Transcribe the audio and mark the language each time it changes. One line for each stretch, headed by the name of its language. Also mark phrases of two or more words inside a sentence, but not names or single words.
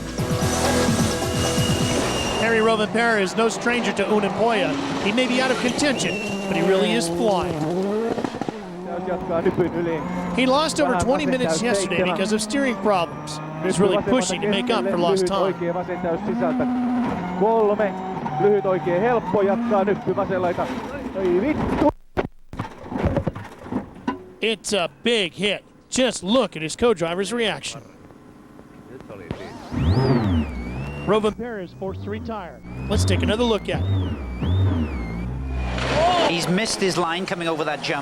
English: Harry Rovanperä is no stranger to Ouninpohja. He may be out of contention, but he really is flying. He lost over 20 minutes yesterday because of steering problems. He's really pushing to make up for lost time.
Finnish: 3, lyhyt oikein helppo, jatkaa nyppy vasen laita. Ei vittu!
English: It's a big hit. Just look at his co-driver's reaction. Rovanperä is forced to retire. Let's take another look at it. He's missed his line coming over that jump.